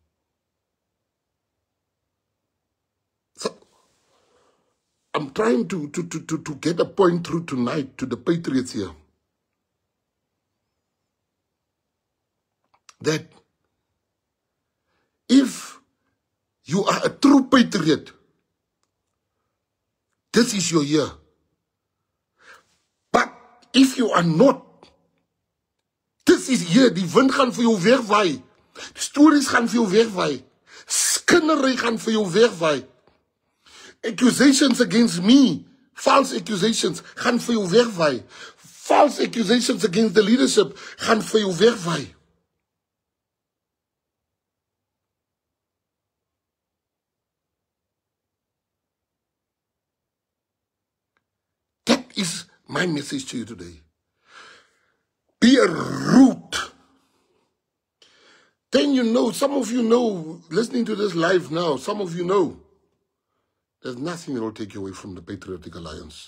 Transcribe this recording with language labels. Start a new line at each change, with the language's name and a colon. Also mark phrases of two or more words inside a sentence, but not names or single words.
English: I'm trying to get a point through tonight to the patriots here. that if you are a true patriot, this is your year. But if you are not, this is
Afrikaans: hier, die wind gaan vir jou wegwaai. Stories gaan vir jou wegwaai. Skinnery gaan vir jou wegwaai.
English: Accusations against me, false accusations,
Afrikaans: gaan vir jou wegwaai.
English: False accusations against the leadership
Afrikaans: gaan vir jou wegwaai.
English: That is my message to you today. Be a root. Then you know, some of you know, listening to this live now, some of you know, there's nothing that will take you away from the Patriotic Alliance.